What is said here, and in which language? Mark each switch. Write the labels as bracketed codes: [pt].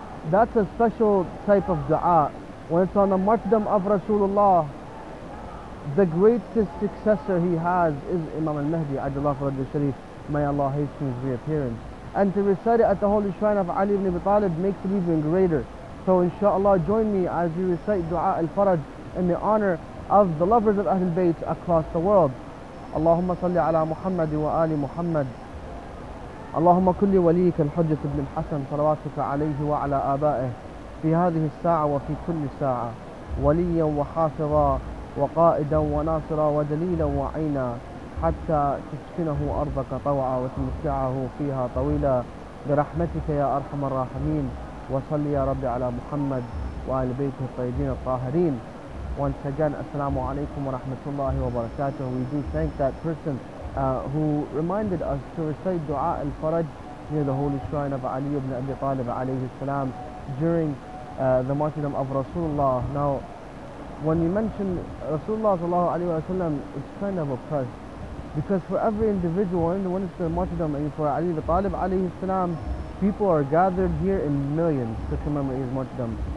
[en] That's a special type of dua. When it's on the martyrdom of Rasulullah, the greatest successor he has is Imam al-Mahdi, Ajjallahu Faraj al-Sharif. May Allah hasten his reappearance. And to recite it at the holy shrine of Ali ibn Abi Talib makes it even greater. So inshallah, join me as we recite Dua al-Faraj in the honor of the lovers of Ahl al-Bayt across the world. [ar] Allahumma salli ala Muhammad wa ali Muhammad. اللهم كل وليك الحجة بن الحسن صلواتك عليه وعلى آبائه في هذه الساعة وفي كل ساعة وليا وحافظا وقائدا وناصرا ودليلا وعينا حتى تسكنه أرضك طوعا وتمتعه فيها طويلا برحمتك يا أرحم الراحمين. وصل يا رب على محمد وآل بيته الطيبين الطاهرين. [en] Once again, [ar] Assalamu alaikum wa rahmatullahi wa barakatuh. [en] We do thank that person who reminded us to recite Dua al-Faraj near the holy shrine of Ali ibn Abi Talib alayhi salam during the martyrdom of Rasulullah. Now, when we mention Rasulullah sallallahu alayhi wa sallam, it's kind of oppressed, because for every individual, and when it's the martyrdom and for Ali ibn Talib alayhi salam, people are gathered here in millions to commemorate his martyrdom.